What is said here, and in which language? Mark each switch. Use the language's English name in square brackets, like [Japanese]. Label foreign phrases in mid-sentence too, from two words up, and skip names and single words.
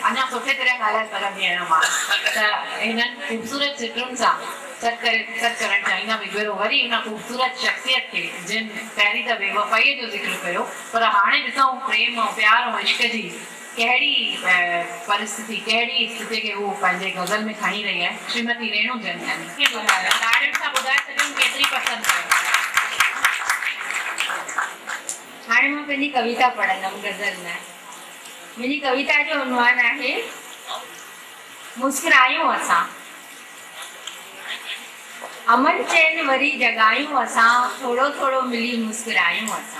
[Sindhi] अञा सुठे तरह ॻाल्हाए सघंदी आहियां मां त हिननि ख़ूबसूरत सिटुनि सां सॾु करणु चाहींदमि हिकु भेरो वरी हुन ख़ूबसूरत शख़्सियत खे जिन पहिरीं त बेवफ़ाईअ जो ज़िक्र कयो पर हाणे ॾिसूं प्रेम ऐं प्यार ऐं इश्क जी कहिड़ी परिस्थिति कहिड़ी स्थिति खे हू पंहिंजे गज़ल में खणी रही आहे। श्रीमती रेणु जनतानी ताड़ियुनि सां ॿुधाए सघूं केतिरी पसंदि कयो। हाणे मां पंहिंजी कविता पढ़ंदमि गज़ल में। मुंहिंजी कविता जो उन्वान आहे मुस्कुरायूं असां। अमन चैन वरी जगायूं असां थोड़ो थोड़ो मिली मुस्कुरायूं असां।